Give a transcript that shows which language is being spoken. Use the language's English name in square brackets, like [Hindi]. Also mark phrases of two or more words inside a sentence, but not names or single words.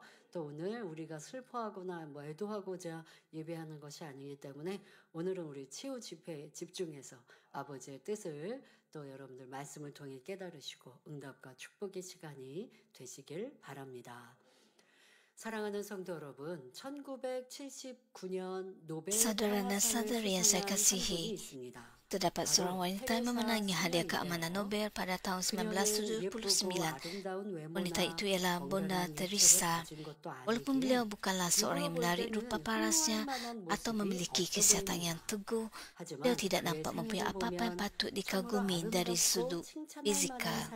[Korean] 또 오늘 우리가 슬퍼하거나 뭐 애도하고자 예배하는 것이 아니기 때문에 오늘은 우리 치유 집회에 집중해서 아버지의 뜻을 또 여러분들 말씀을 통해 깨달으시고 응답과 축복의 시간이 되시길 바랍니다. 사랑하는 성도 여러분, 1979년 노벨 [Malay] Saudara dan [Korean] 평화상을 [Malay] saudari yang saya [Korean] 수상한 한 [Malay] kasihi, [Korean] 분이 있습니다. [Malay] terdapat seorang wanita yang memenangi hadiah keamanan Nobel pada tahun 1979. Wanita itu ialah Bunda Teresa. Walaupun beliau bukanlah seorang yang menarik rupa parasnya atau memiliki kesihatan yang teguh, beliau tidak nampak mempunyai apa-apa yang patut dikagumi dari sudut fizikal.